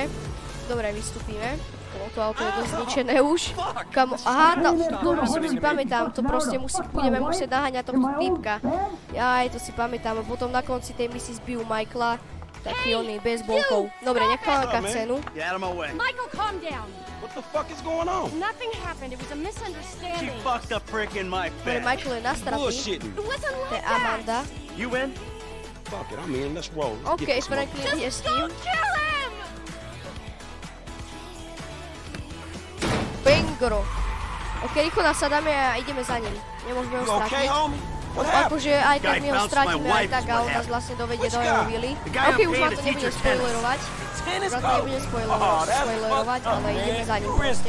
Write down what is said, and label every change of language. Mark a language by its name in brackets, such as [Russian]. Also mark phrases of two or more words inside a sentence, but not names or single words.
[Slovak] Dobre, vystúpime. To auto je dosť zničené už. Aha, to si pamätám, to proste budeme musieť naháňať tohto týpka. Jaj, to si pamätám. A potom na konci tej misi zbijú Michaela, taký oný, baseballkou. Dobre, necháme cutscenu. [English] Michael, calm down. What the fuck is going on? Nothing happened. It was a misunderstanding. She fucked a prick in my [Slovak] bed. Michael je nasratý. [English] Listen, [Slovak] to je Amanda. [English] You in? Fuck it, I'm in. Let's roll. [Slovak] OK, Franklin ide s tým. Bangro. OK, rýchlo nasadáme a ideme za ním. Nemôžeme ho stratiť. Akože aj tak my ho stratíme aj tak a on nás vlastne dovedie do jeho vily. OK, už vám to nebudem spoilerovať. Už vám to nebudem spoilerovať, ale ideme za ním proste.